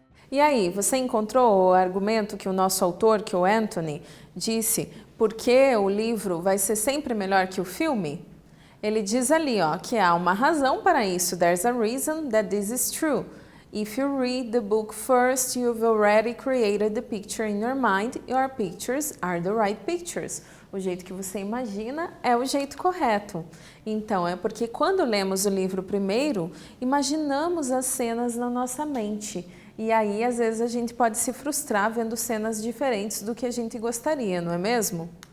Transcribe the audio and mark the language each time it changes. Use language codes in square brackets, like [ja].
[pt] E aí, você encontrou o argumento que o nosso autor, que o Anthony, disse por que o livro vai ser sempre melhor que o filme? Ele diz ali, ó, que há uma razão para isso. [en] There's a reason that this is true. If you read the book first, you've already created the picture in your mind. Your pictures are the right pictures. [pt] O jeito que você imagina é o jeito correto. Então, é porque quando lemos o livro primeiro, imaginamos as cenas na nossa mente. E aí, às vezes, a gente pode se frustrar vendo cenas diferentes do que a gente gostaria, não é mesmo?